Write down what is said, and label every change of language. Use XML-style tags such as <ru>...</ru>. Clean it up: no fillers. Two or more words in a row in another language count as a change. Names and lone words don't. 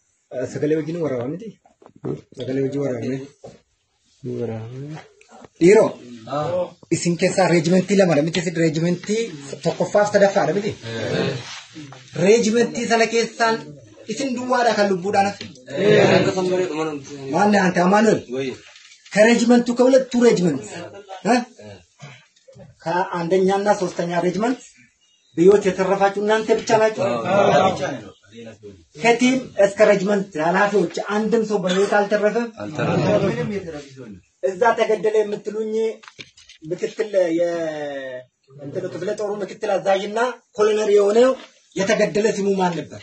<om>Sagalee wajjin waraabaa miti. Sagalee wajjin waraabame. Dhiiroo. Isin keessaa reejimentii lamadha miti isin reejimentii tokkoffaaf sadaffaadha miti. Reejimentii sana keessaan isin duwwaadha kan lubbuudhaan hafe.</om> <am>ማነህ አንተ Amaanuel. ከሬጅመንቱ ከሁለቱ ሬጅመንት ከአንደኛና ሶስተኛ ሬጅመንት በህይወት የተረፋችሁ እናንተ ብቻ ናችሁ። ከቲም እስከ ሬጅመንት ኃላፊዎች አንድም ሰው በህይወት አልተረፈም። እዛ ተገደለ የምትሉኝ ምክትል የእንትን ክፍለ ጦሩ ምክትል አዛዥና ኮሎኔል የሆነው የተገደለ ስሙ ማን ነበር?</am>